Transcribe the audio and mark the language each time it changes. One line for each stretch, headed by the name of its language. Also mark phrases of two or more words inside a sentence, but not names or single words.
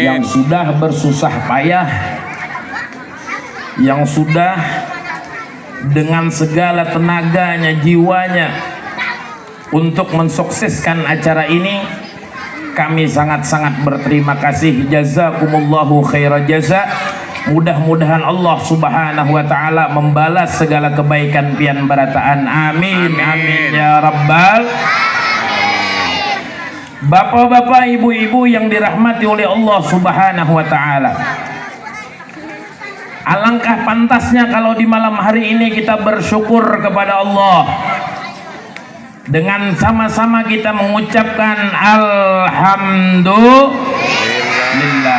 Indonesian: Yang sudah bersusah payah, yang sudah dengan segala tenaganya, jiwanya untuk mensukseskan acara ini, kami sangat-sangat berterima kasih.
Arabic: جزاكم الله خيرا جزاء.
Indonesian: Mudah-mudahan Allah
Arabic: سبحانه وتعالى
Indonesian: membalas segala kebaikan
Banjar: pian barataan.
Arabic: آمين آمين يا رب.
Indonesian: Bapak-bapak, ibu-ibu yang dirahmati oleh Allah
Arabic: سبحانه وتعالى,
Indonesian: Alangkah pantasnya kalau di malam hari ini kita bersyukur kepada Allah dengan sama-sama kita mengucapkan alhamdulillah.